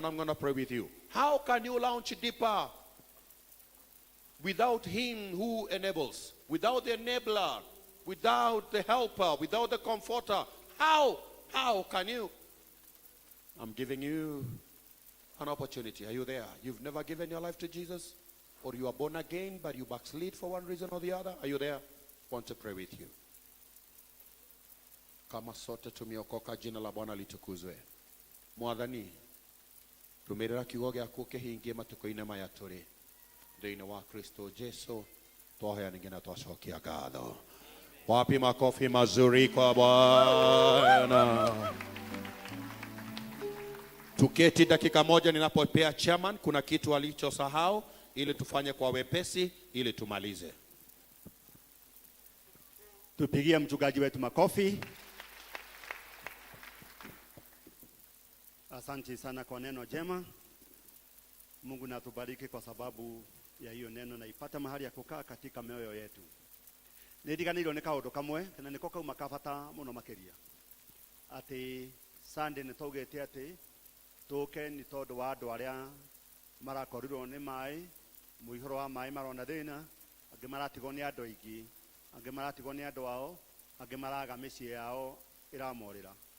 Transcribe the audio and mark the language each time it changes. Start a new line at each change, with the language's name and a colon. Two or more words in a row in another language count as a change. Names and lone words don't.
English: I'm going to pray with you. How can you launch deeper without Him who enables, without the enabler, without the helper, without the comforter? How can you? I'm giving you an opportunity. Are you there? You've never given your life to Jesus, or you are born again but you backslid for one reason or the other. Are you there? I want to pray with you.
Swahili: Kama sote tumeokoka, jina la Bwana litukuzwe.
Kikuyu: Mwathani, tumerera kiugo gĩaku kĩhingie matukũ-inĩ maya tũrĩ thĩinĩ wa Kristo Jesu, twahoya ningĩ na twacokia ngatho.
Swahili: Wapi makofi mazuri kwa Bwana. Tuketi dakika moja ninapopea chairman, kuna kitu alichosahau, ili tufanye kwa wepesi ili tumalize. Tupigie mchungaji wetu makofi. Asante sana kwa neno jema. Mungu na atubariki kwa sababu ya hiyo neno na ipata mahali ya kukaa katika mioyo yetu.
Kikuyu: Nĩndiganĩirwo nĩ kaũndũ kamwe, kana nĩko kauma kabata mũno makĩria. Atĩ Sunday nĩtwaugĩte atĩ tũke nĩ tondũ wa andũ arĩa marakorirwo nĩ maĩ, mũihũro wa maĩ marona thĩna, angĩ maratigwo nĩ andũ aingĩ, angĩ maratigwo nĩ andũ ao, angĩ maraga mĩciĩ yao ĩramorĩra.